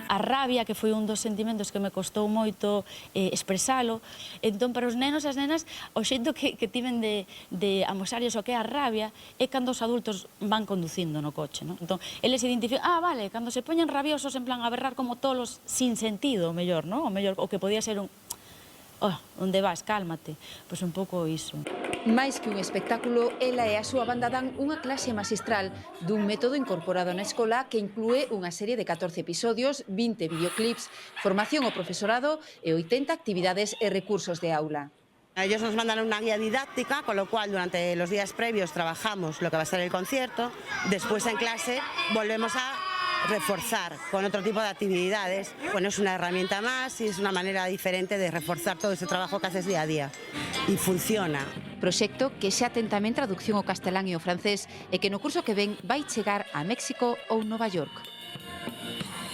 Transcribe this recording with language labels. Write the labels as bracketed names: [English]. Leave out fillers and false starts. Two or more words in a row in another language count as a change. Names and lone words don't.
[Galician] A rabia, que foi un dos sentimentos que me costou moito expresalo, entón para os nenos e as nenas o xeito que tiven de amosarles o que é a rabia é cando os adultos van conducindo no coche, Entón, eles identifican, vale, cando se poñen rabiosos en plan a berrar como tolos sin sentido, o mellor, o que podía ser un onde vas, cálmate, pois un pouco iso. Mais que un espectáculo, ela e a súa banda dan unha clase magistral dun método incorporado na escola que inclúe unha serie de 14 episodios, 20 videoclips, formación ao profesorado e 80 actividades e recursos de aula. [Spanish] Ellos nos mandan una guía didáctica, con lo cual durante los días previos trabajamos lo que va a ser el concierto, después en clase volvemos a reforzar con otro tipo de actividades. Bueno, es una herramienta más y es una manera diferente de reforzar todo ese trabajo que haces día a día. Y funciona. [Galician] Proxecto que xa ten tamén traducción ao castelán e ao francés e que no curso que ven vai chegar a México ou Nova York.